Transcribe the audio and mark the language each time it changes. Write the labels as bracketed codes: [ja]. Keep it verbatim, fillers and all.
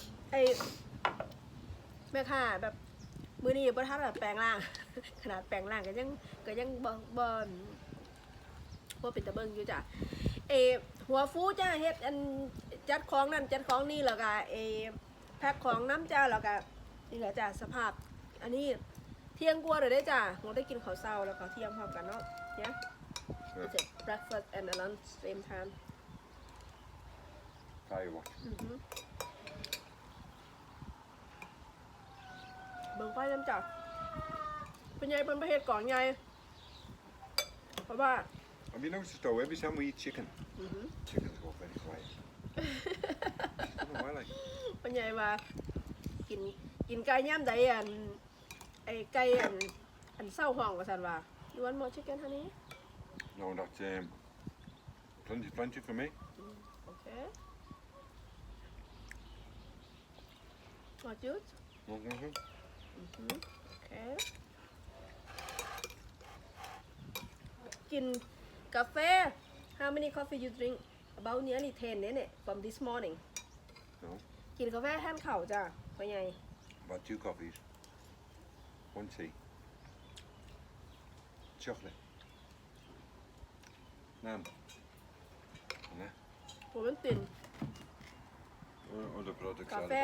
[tts] ไอ้แม่ค่ะแบบมือนี้บ่ทันแบบแปลงร่าง ขนาดแปลงร่างก็ยังก็ยังบ่บ่บ่เป็นตะเบิ่งอยู่จ้ะเอหัวฟูจ้ะเฮ็ดอันจัดของนั่นจัดของนี่แล้วก็เอแพ็คของน้ำจ้าแล้วก็นี่แหละจ้ะสภาพอันนี้เที่ยงกว่าเลยได้จ้ะคงได้กินข้าวเช้าแล้วก็เที่ยงพร้อมกันเนาะเนี่ย [en] Yeah. It's a breakfast and a lunch same time Tell you what. [tts] อือหือเบิ่งไฟน้ำจ้ะเป็นไงเพิ่นประเฮ็ดกองใหญ่เพราะว่า [en] Have you noticed though, every time we eat chicken, อือหือ chickens go very quiet. I don't know why, like, [tts] เป็นไงว่ากินกินไก่ย่ามใดอันไอ้ไก่อันอันเศร้าห้องว่าซั่นว่า [en] You want more chicken honey no, that's um, plenty, plenty for me. Okay More juice No, no, no. Mhm. Okay [tts] กินกาแฟ [en] How many coffee you drink about nearly [tts] สิบเนี่ยเนี่ย [en] from this morning No. [tts] กินกาแฟแทนข้าวจ้ะว่าไง [en] About two coffees, one tea, chocolate, naan, and that. [tts] ผมมันตื่น [en] Or other products are Café.